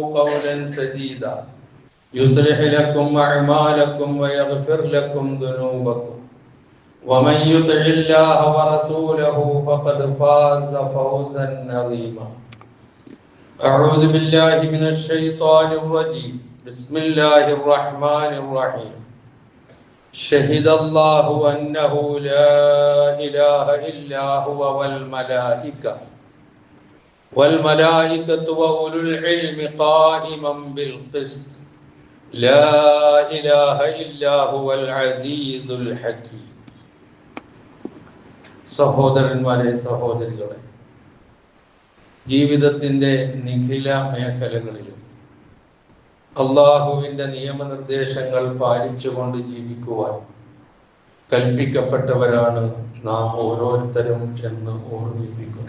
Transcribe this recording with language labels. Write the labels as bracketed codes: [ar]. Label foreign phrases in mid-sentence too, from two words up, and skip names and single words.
[ar] قولا سديدا يصلح لكم أعمالكم ويغفر لكم ذنوبكم ومن يطع الله ورسوله فقد فاز فوزا عظيما أعوذ بالله من الشيطان الرجيم بسم الله الرحمن الرحيم شهد الله أنه لا إله إلا هو والملائكة وأولو العلم قائما بالقسط لا إله إلا هو العزيز الحكيم [ml] സഹോദരന്മാരെ സഹോദരികളെ, ജീവിതത്തിന്റെ നിഖില മേഖലകളിലും അള്ളാഹുവിന്റെ നിയമനിർദ്ദേശങ്ങൾ പാലിച്ചുകൊണ്ട് ജീവിക്കുവാൻ കൽപ്പിക്കപ്പെട്ടവരാണ് നാം ഓരോരുത്തരും എന്ന് ഓർമ്മിപ്പിക്കുന്നു.